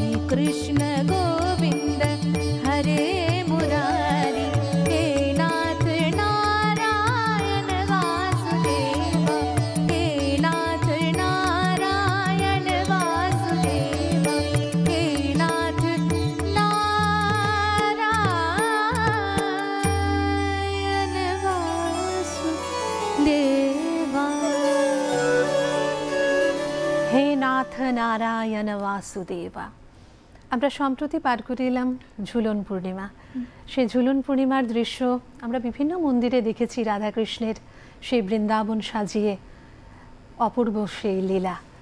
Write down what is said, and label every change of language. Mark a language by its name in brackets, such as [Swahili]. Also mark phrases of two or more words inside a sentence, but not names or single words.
[Sanskrit] कृष्ण गोविंद हरे मुरारी, हे नाथ नारायण वासुदेव, हे नाथ नारायण वासुदेव, हे नाथ नारायण वासुदेवा। হে নাথ নারায়ণ বাসুদেবা। [Bangla] আমরা সম্প্রতি পার করে এলাম ঝুলন পূর্ণিমা। সেই ঝুলন পূর্ণিমার দৃশ্য আমরা বিভিন্ন মন্দিরে দেখেছি, রাধাকৃষ্ণের সেই বৃন্দাবন সাজিয়ে অপূর্ব সেই লীলা।